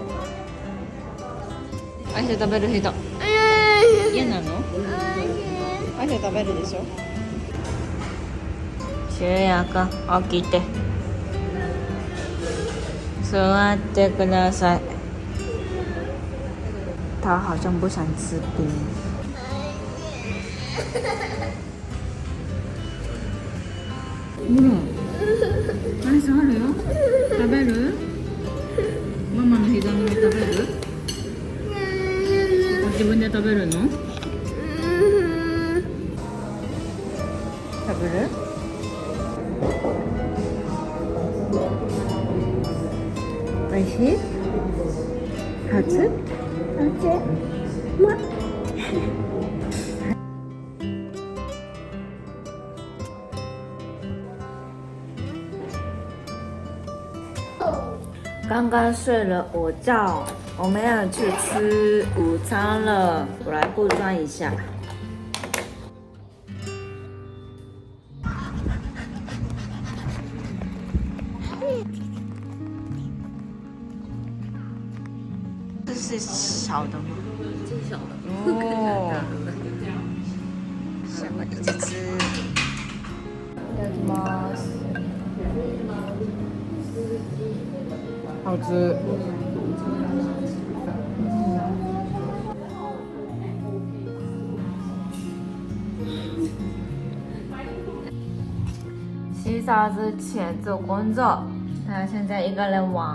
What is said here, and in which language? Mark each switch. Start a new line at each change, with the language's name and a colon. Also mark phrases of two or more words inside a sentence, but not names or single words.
Japanese: アイス食べる人。嫌なの？アヒョ食べるでしょ。シュヤ君、起きて。座ってください。他好像不想吃冰。アイスあるよ。食べる？ママの膝の上食べる？自分で食べるの？食べる？おいしい？初？
Chinese: 刚刚睡了午觉，我们要去吃午餐了。我来布装一下。这是小的吗？最小的。哦，想要一直吃。
Japanese: いただきます。
Chinese: 好吃。洗澡之前做工作，他现在一个人玩。